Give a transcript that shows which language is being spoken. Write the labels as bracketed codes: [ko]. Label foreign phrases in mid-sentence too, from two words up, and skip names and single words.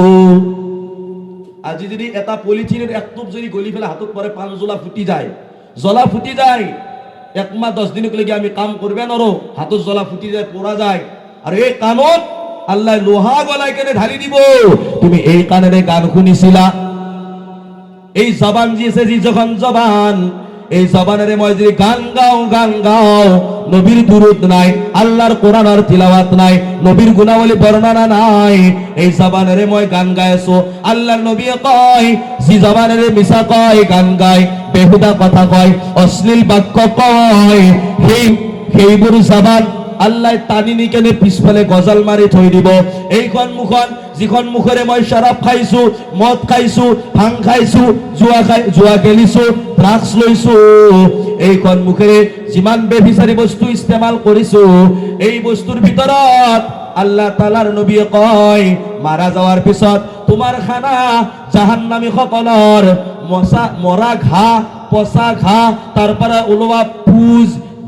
[as] আজি যদি এটা পলিথিনৰ এক টোপ যদি গলি পেলাই হাতত পৰে, পান জ্বলা ফুটি যায়, জ্বলা ফুটি যায়, 1 মাহ 10 দিনলৈকে আমি কাম কৰিব নোৱাৰো, হাতত জ্বলা ফুটি যায়, পোৰা যায়। আৰু এই কাণত আল্লাহ লোহা গলাই কেনে ঢালি দিব। তুমি এই কাণেৰে গান শুনিছিলা, এই জবান যি আছে, যি যখন জবান, এই জবানেৰে মই যদি গান গাও, নবীর দুরুদ নাই, আল্লাহর কোরআনের তিলাওয়াত নাই, নবীর গুণাবলী বর্ণনা নাই, এই জবানেরে মই গান গাইছো। আল্লাহর নবী কয়, যি জবানেরে মিছা কয়, গান গায়, বেহুদা কথা কয়, অশ্লীল বাক্য কয়, সেইবোৰ জবান আল্লাহ টানি নি কেনে পিছফালে গজাল মাৰি থৈ দিব। এইখন মুখন, যিখন মুখেৰে মই শৰাব খাইছো, মদ খাইছো, ভাং খাইছো, জুৱা খেলিছো, ড্ৰাগছ লৈছো, এইখন মুখেৰে যিমান বেভিচাৰী বস্তু ইস্তেমাল কৰিছো, এই বস্তুৰ ভিতৰত আল্লাহ তাআলাৰ নবীয়ে কয়, মাৰা যাৱাৰ পিছত তোমাৰ খানা জাহান্নামী সকলৰ মৰা ঘাঁ, পচা ঘাঁ, তাৰ পৰা ওলোৱা পুজ,